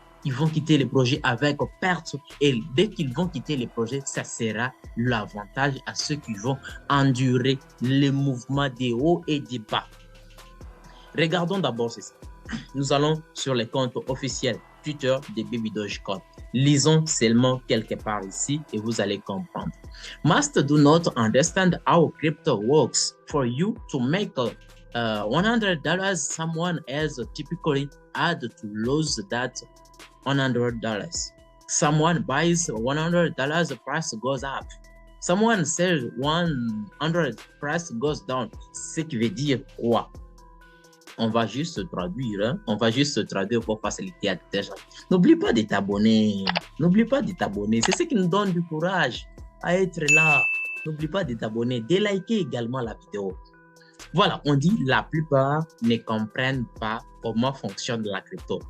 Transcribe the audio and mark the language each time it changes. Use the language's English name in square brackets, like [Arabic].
[French] Ils vont quitter les projets avec perte et dès qu'ils vont quitter les projets, ça sera l'avantage à ceux qui vont endurer les mouvements des hauts et des bas. Regardons d'abord ceci. Nous allons sur les comptes officiels Twitter de Baby Dogecoin. Lisons seulement quelque part ici et vous allez comprendre. [English] Must do not understand how crypto works for you to make $100 someone else typically had to lose that $100. Someone buys $100, price goes up. Someone sells $100, price goes down. [French] Ce qui veut dire quoi? On va juste traduire, hein? On va juste traduire pour faciliter à tes gens. N'oublie pas de t'abonner. N'oublie pas de t'abonner. C'est ce qui nous donne du courage à être là. N'oublie pas de t'abonner, de liker également la vidéo. Voilà, on dit la plupart ne comprennent pas comment fonctionne la crypto.